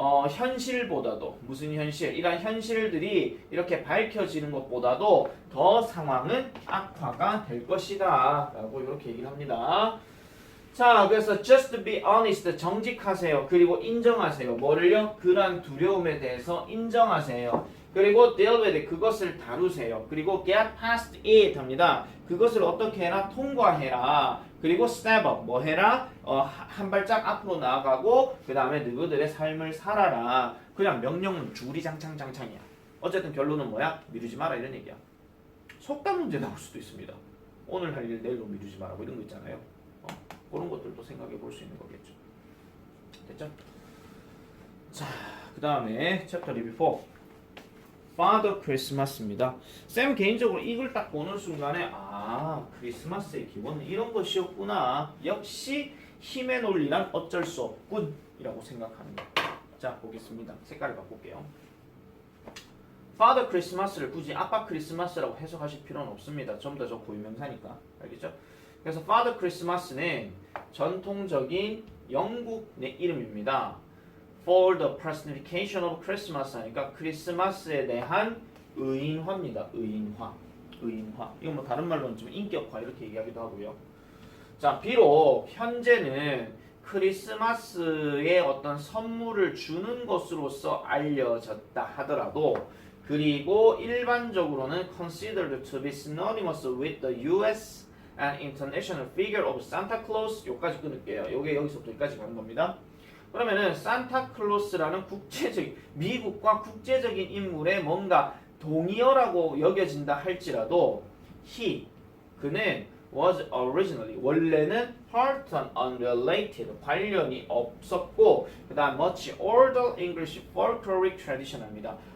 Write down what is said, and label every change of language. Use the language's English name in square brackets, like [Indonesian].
[Korean] 현실보다도. 무슨 현실? 이런 현실들이 이렇게 밝혀지는 것보다도 더 상황은 악화가 될 것이다 라고 이렇게 얘기를 합니다. 자, 그래서 [English] just be honest, [Korean] 정직하세요. 그리고 인정하세요. 뭐를요? 그러한 두려움에 대해서 인정하세요. 그리고 [English] deal with it, [Korean] 그것을 다루세요. 그리고 [English] get past it [Korean] 합니다. 그것을 어떻게 해라? 통과해라. 그리고 [English] step up, [Korean] 뭐 해라? 한 발짝 앞으로 나아가고 그 다음에 너희들의 삶을 살아라. 그냥 명령문 주구리장창이야. 어쨌든 결론은 뭐야? 미루지 마라 이런 얘기야. 속담 문제 나올 수도 있습니다. 오늘 할 일 내일로 미루지 마라고 이런 거 있잖아요. 그런 것들도 생각해 볼 수 있는 거겠죠. 됐죠? 자, 그 다음에 챕터 리뷰 4 Father Christmas입니다. 쌤 개인적으로 이걸 딱 보는 순간에 크리스마스의 기본은 이런 것이었구나. 역시 힘의 논리란 어쩔 수 없군 이라고 생각합니다. 자, 보겠습니다. 색깔을 바꿀게요. Father Christmas를 굳이 아빠 크리스마스라고 해석하실 필요는 없습니다. 전부 다 저 고유명사니까. 알겠죠? 그래서 Father Christmas는 전통적인 영국의 이름입니다. [English] For the personification of Christmas [Korean] 하니까 크리스마스에 대한 의인화입니다. 의인화. 이건 뭐 다른 말로는 좀 인격화 이렇게 얘기하기도 하고요. 자, 비록 현재는 크리스마스에 어떤 선물을 주는 것으로서 알려졌다 하더라도 그리고 일반적으로는 [English] considered to be synonymous with the US and international figure of Santa Claus. [Korean] 요까지 끊을게요. 요게 여기서부터 여기까지 가는 겁니다. 그러면은 산타클로스라는 국제적인 미국과 국제적인 인물의 뭔가 동의어라고 여겨진다 할지라도 그는 [English] was originally [Korean] 원래는 [English] Horton unrelated [Korean] 관련이 없었고 그다음 [English] much older English folkloric tradition [Korean] 입니다.